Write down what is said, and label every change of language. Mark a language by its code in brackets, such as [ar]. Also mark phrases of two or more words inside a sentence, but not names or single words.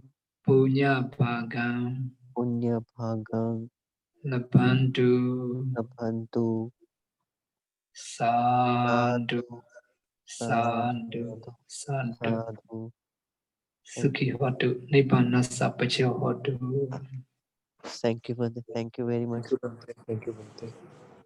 [pi] Punya Bhagam Punya Bhagang Labantu Labhantu Sadhu Sadhu Sadhu Sadhu Sadhu Sadhu. Thank Sukhi Hotu Nibbanasa Pachayo Hotu [en] thank you very much. Thank you, Bhante. Thank you, Bhante.